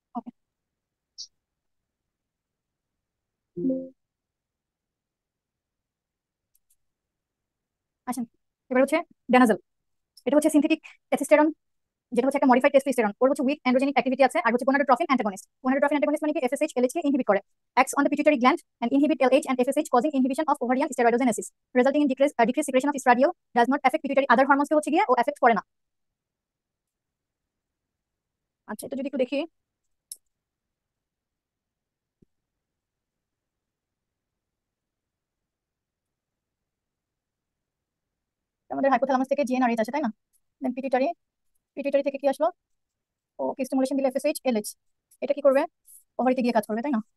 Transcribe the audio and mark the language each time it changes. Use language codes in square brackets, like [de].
[bn] ওকে। আসেন, এবার হচ্ছে ড্যানাজল। এটা হচ্ছে সিনথেটিক টেস্টোস্টেরন, যেটা হচ্ছে একটা মডিফাইড টেস্টোস্টেরন। ওর হচ্ছে উইক অ্যান্ড্রোজেনিক অ্যাক্টিভিটি আছে, আর হচ্ছে গোনাডোট্রফিন অ্যান্টাগনিস্ট। [en] gonadotrophin antagonist [bn] মানে কি [en] FSH LH কে inhibit করে, acts on the pituitary gland and inhibit LH and FSH causing inhibition of ovarian steroidogenesis resulting in decreased secretion of estradiol, does not affect pituitary other hormones [bn] কে হচ্ছে গিয়ে ও effect করে না। আচ্ছা, এটা যদি একটু দেখি, আমাদের হাইপোথ্যালামাস থেকে জিএনআরএইচ আসে তাই না, দেন পিটুইটারি, পিটুইটারি থেকে কি আসলো, ও কি স্টিমুলেশন দিলে এফএসএইচ এলএইচ, এটা কি করবে, ওভারিতে গিয়ে কাজ করবে তাই না।